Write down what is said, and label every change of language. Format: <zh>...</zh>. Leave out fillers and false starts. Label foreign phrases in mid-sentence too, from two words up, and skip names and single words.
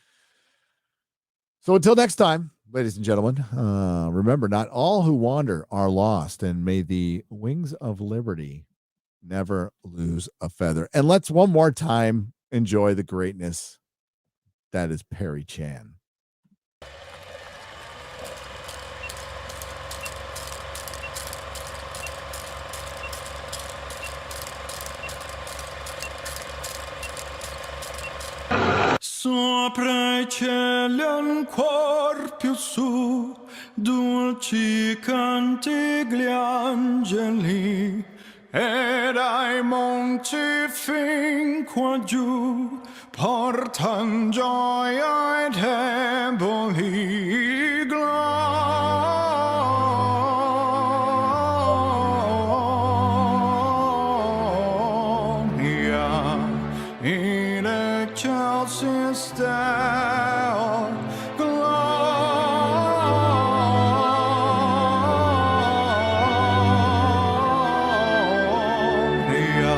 <en>So until next time, ladies and gentlemen, remember, not all who wander are lost, and may the wings of liberty never lose a feather. And let's one more time enjoy the greatness that is Perry Chan.</en> <it>Sopra i cieli ancor più su, dolci canti gli angeli, e dai monti fin qua giù, portan gioia ai deboli gloria.</it> <la>In excelsis Deo, gloria.</la>